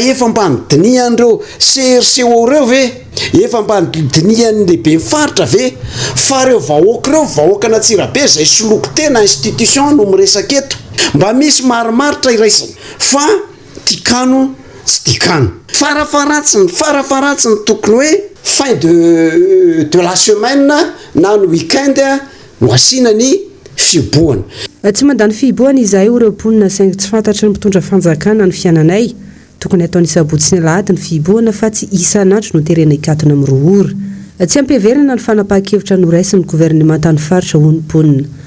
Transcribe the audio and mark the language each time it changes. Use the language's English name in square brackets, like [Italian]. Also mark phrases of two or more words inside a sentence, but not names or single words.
[Malagasy] efa mba nydinihan'ireo CRCO reo ve efa mba nydinihan'ny lehibe ny faritra ve fa reo vahoaka reo vahoaka n'Antsirabe izay soloko tena institution no miresaka eto mba misy marimaritra iraisana fa tikano tsy tikano farafaratsiny tokony hoe [French] fin de la semaine [Malagasy] na ny weekend no asiana ny fiboana. Tsy mandany fiboana izahay ireo mponina saingy tsy fantatry ny mpitondra fanjakana ny fiananay tokony ataony sabotsy ny lahady ny fiboana fa tsy isan'andro no terena ikatona amin'ny roa ora. Tsy ampiheverana ny fanapahan-kevitra noraisin'ny gouvernemanta ny faritra ho ny mponina.